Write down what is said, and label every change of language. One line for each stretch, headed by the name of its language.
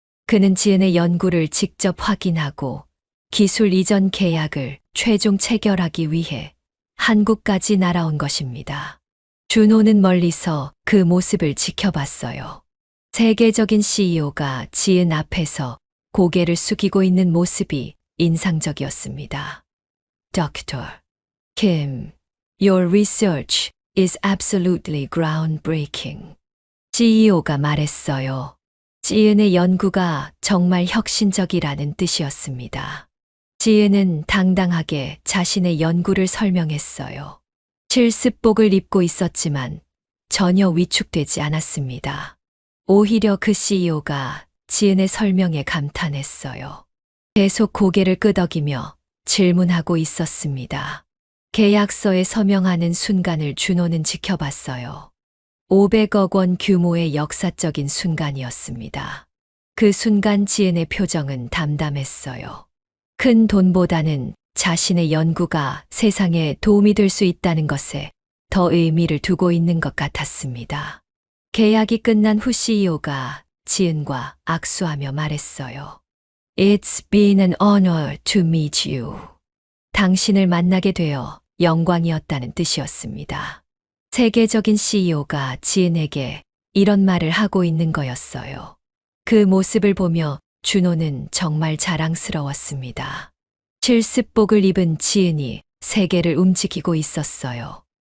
Korean: 그는 지은의 연구를 직접 확인하고 기술 이전 계약을 최종 체결하기 위해 한국까지 날아온 것입니다. 준호는 멀리서 그 모습을 지켜봤어요. 세계적인 CEO가 지은 앞에서 고개를 숙이고 있는 모습이 인상적이었습니다.
English: Dr. Kim, your research is absolutely groundbreaking.
Korean: CEO가 말했어요. 지은의 연구가 정말 혁신적이라는 뜻이었습니다. 지은은 당당하게 자신의 연구를 설명했어요. 실습복을 입고 있었지만 전혀 위축되지 않았습니다. 오히려 그 CEO가 지은의 설명에 감탄했어요. 계속 고개를 끄덕이며 질문하고 있었습니다. 계약서에 서명하는 순간을 준호는 지켜봤어요. 500억 원 규모의 역사적인 순간이었습니다. 그 순간 지은의 표정은 담담했어요. 큰 돈보다는 자신의 연구가 세상에 도움이 될 수 있다는 것에 더 의미를 두고 있는 것 같았습니다. 계약이 끝난 후 CEO가 지은과 악수하며 말했어요.
English: It's been an honor to meet you.
Korean: 당신을 만나게 되어 영광이었다는 뜻이었습니다. 세계적인 CEO가 지은에게 이런 말을 하고 있는 거였어요. 그 모습을 보며 준호는 정말 자랑스러웠습니다. 실습복을 입은 지은이 세계를 움직이고 있었어요.